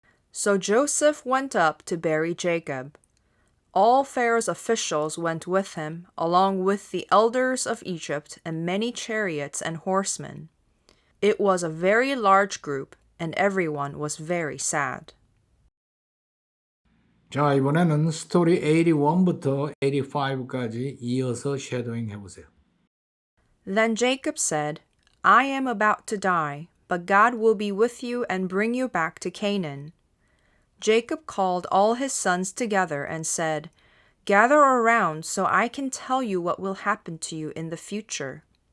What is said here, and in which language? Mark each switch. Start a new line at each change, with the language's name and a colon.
English: So Joseph went up to bury Jacob. All Pharaoh's officials went with him, along with the elders of Egypt and many chariots and horsemen. It was a very large group, and everyone was very sad.
Korean: 자, 이번에는 스토리 81부터 85까지 이어서 쉐도잉 해보세요.
English: Then Jacob said, I am about to die, but God will be with you and bring you back to Canaan. Jacob called all his sons together and said, Gather around so I can tell you what will happen to you in the future.